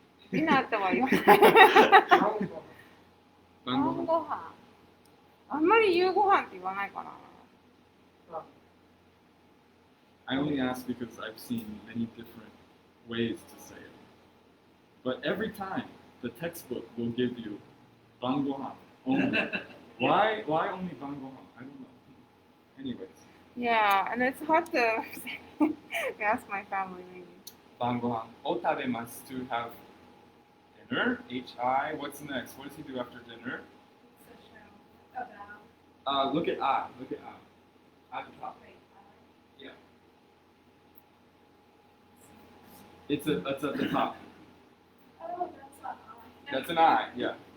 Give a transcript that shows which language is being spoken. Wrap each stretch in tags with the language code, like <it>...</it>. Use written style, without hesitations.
<ja>ディナーっては言わない。晩ご飯。晩ご飯。あんまり夕ご飯って言わないかな。</ja> <en>I only ask because I've seen many different ways to say it. But every time, the textbook will give you 晩ご飯 only. Why only 晩ご飯? I don't know. Anyways. Yeah, and it's hard to ask my family maybe.</en> <ja>晩ご飯を食べます</ja> <en>to have dinner. H-I. What's next? What does he do after dinner? It's a show about. Look at I. Look at I. At the top. Wait, Yeah. It's at the top. oh, that's not I. That's an I. Yeah.</en>